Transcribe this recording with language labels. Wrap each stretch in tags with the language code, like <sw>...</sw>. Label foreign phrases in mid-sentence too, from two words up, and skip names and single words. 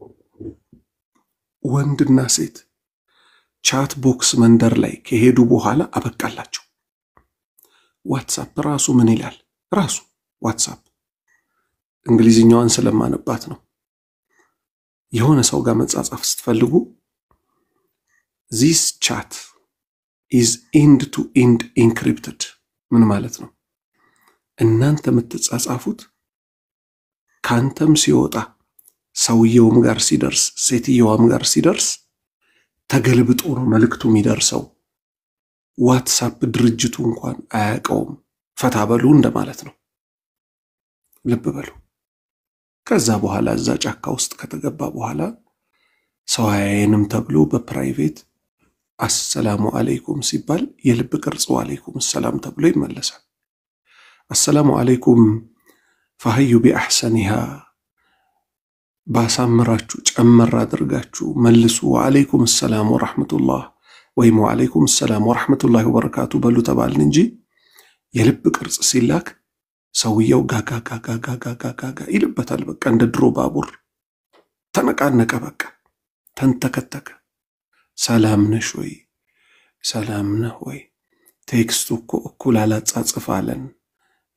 <am>ወንድና ሴት ቻት ቦክስ መንደር ላይ ከሄዱ በኋላ አበቃላቸው ዋትስአፕ ራሱ ምን ይላል ራሱ ዋትስአፕ እንግሊዝኛዋን ስለማነባት ነው የሆነ ሰው ጋር መጻጻፍ ስትፈልጉ</am> <en>this chat is end to end encrypted</en> <am>ምን ማለት ነው እናንተ የምትጻጻፉት ካንተም ሲወጣ ሰውየውም ጋር ሲደርስ ሴትየዋም ጋር ሲደርስ ተገልብጦ ነው መልእክቱ የሚደርሰው ዋትስአፕ ድርጅቱ እንኳን አያውቀውም ፈታበሉ እንደማለት ነው ልብ በሉ ከዛ በኋላ እዛ ጫካ ውስጥ ከተገባ በኋላ ሰው አያየንም ተብሎ በፕራይቬት</am> <ar>السلام عليكم</ar> <am>ሲባል የልብ ቅርጽ</am> <ar>وعليكم السلام</ar> <am>ተብሎ ይመለሳል</am> <ar>السلام عليكم فهيو بأحسنها</ar> <am>ባሳምራችሁ ጨመር አድርጋችሁ መልሱ</am> <ar>وعليكم السلام ورحمة الله</ar> <am>ወይም</am> <ar>وعليكم السلام ورحمة الله وبركاته</ar> <am>በሉ ተባልን እንጂ የልብ ቅርጽ ሲላክ ሰውየው ጋጋጋጋጋጋጋ ይልበታል በቃ እንደ ድሮ ባቡር ተነቃነቀ በቃ ተንተከተከ ሰላም ነሽ ወይ ሰላም ነህ ወይ ቴክስቱ እኮ እኩል አላጻጽፋለን</am>